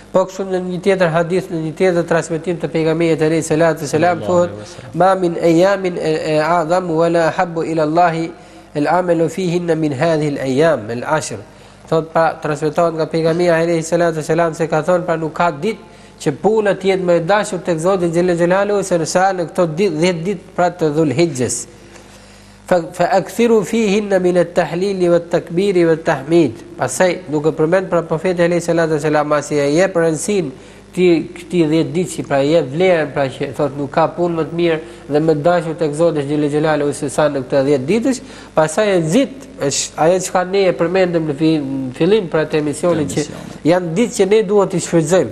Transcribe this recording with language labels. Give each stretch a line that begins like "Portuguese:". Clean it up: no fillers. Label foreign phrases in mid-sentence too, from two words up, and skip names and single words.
Albanian: Po kështu në një tjetër hadith, në një tjetër transmetim të pejgamberit
Arabic: عليه الصلاة والسلام
Albanian: thotë:
Arabic: "ما من أيام أعظم ولا أحب إلى الله العمل فيهن من هذه الأيام العشر."
Albanian: Thot pra transmetohet nga pejgamberi
Arabic: عليه الصلاة والسلام
Albanian: se ka thonë pra nuk ka ditë që puna të jetë më e dashur tek Zoti
Arabic: جل جلاله
Albanian: se në këto 10 ditë pra të Dhul-Hijjes.
Arabic: فأكثروا فيهن من التهليل والتكبير والتحميد.
Albanian: Pastaj duke përmend pra profeti
Arabic: عليه الصلاة والسلام
Albanian: si e jep rëndësinë këtij 10 ditë, pra e jep vlerën pra që thot nuk ka punë më të mirë dhe më të dashur tek Zoti
Arabic: جل جلاله
Albanian: se sa në këto 10 ditësh. Pastaj e nxit është ajo çka ne e përmendëm në fillim pra të emisionit që janë ditë që ne duhet të shfrytëzojmë.